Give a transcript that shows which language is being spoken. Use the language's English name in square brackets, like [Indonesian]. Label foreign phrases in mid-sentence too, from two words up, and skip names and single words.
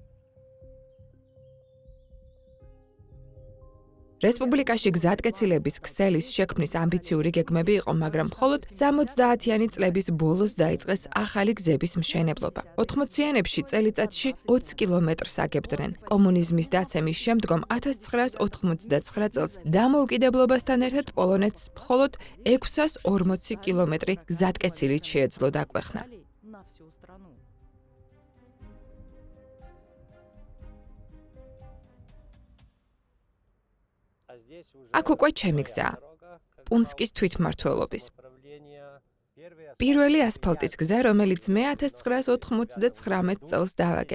[Georgian] რესპუბლიკაში გზატკეცილების ქსელის შექმნის ამბიციური გეგმები იყო, მაგრამ მხოლოდ 70-იანი წლების ბოლოს დაიწყეს ახალი გზების მშენებლობა. 80-იანებში წელიწადში 20 კილომეტრს აგებდნენ. კომუნიზმის დაცემის შემდგომ 1989 წელს დამოუკიდებლობასთან ერთად პოლონეთს მხოლოდ 640 კილომეტრი გზატკეცილით შეეძლო დაგვეხნა. [Russian] на всю страну. [Georgian] აქ უკვე ჩემი გზაა, პუნსკის თვითმმართველობის. პირველი ასფალტის გზა, რომელიც მე 1999 წელს დავაგე.